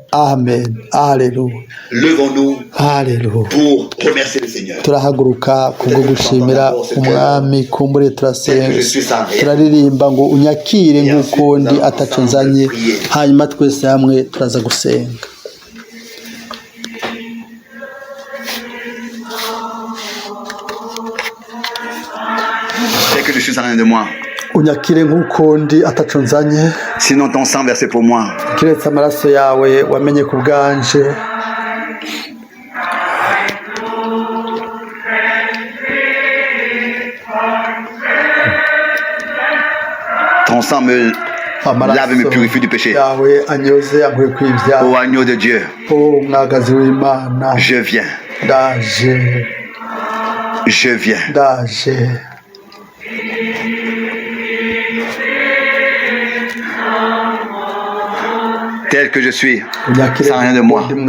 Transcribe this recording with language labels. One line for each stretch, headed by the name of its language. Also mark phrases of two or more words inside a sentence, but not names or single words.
Rundi: Amen. Haleluya. Haleluya. Turahaguruka kubwo gushimira umwami. Kumbure turasenga, turaririmba ngo unyakire nk'uko ndi ataco nzanye. Hanyuma twese hamwe turaza gusenga.
French: Que je suis en rien de moi.
Rundi: Unyakire nk'uko ndi ataco nzanye.
French: Sinon ton sang versé pour moi.
Rundi: Kiretse amaraso yawe wamenye ku bwanje.
French: Ton sang me lave et me purifie du péché.
Rundi: Yawe anyoze ankuye kw'ivyaha.
French: Ô agneau de Dieu,
Rundi: Umwagazi w'Imana,
French: je viens.
Rundi: ndaje.
French: Je viens.
Rundi: Ndaje.
French: Tel que je suis, sans rien de moi.